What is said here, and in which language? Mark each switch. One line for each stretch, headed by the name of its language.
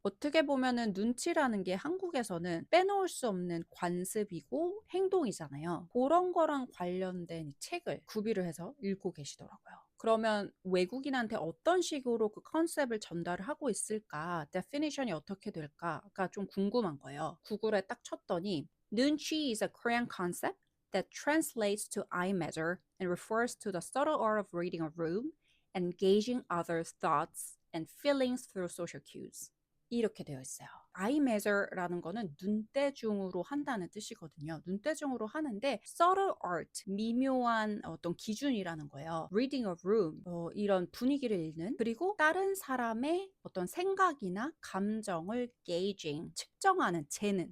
Korean: 어떻게 보면은 눈치라는 게 한국에서는 빼놓을 수 없는 관습이고 행동이잖아요. 그런 거랑 관련된 이 책을 구비를 해서 읽고 계시더라고요. 그러면 외국인한테 어떤 식으로 그 컨셉을 전달을 하고 있을까? definition이 어떻게 될까가 좀 궁금한 거예요. 구글에 딱 쳤더니
English: 눈치 is a Korean concept that translates to eye measure and refers to the subtle art of reading a room and gauging others' thoughts and feelings through social cues.
Korean: 이렇게 되어 있어요.
English: eye measure
Korean: 라는 거는 눈대중으로 한다는 뜻이거든요. 눈대중으로 하는데
English: subtle art,
Korean: 미묘한 어떤 기준이라는 거예요.
English: reading a room,
Korean: 이런 분위기를 읽는, 그리고 다른 사람의 어떤 생각이나 감정을 gauging, 측정하는, 재는.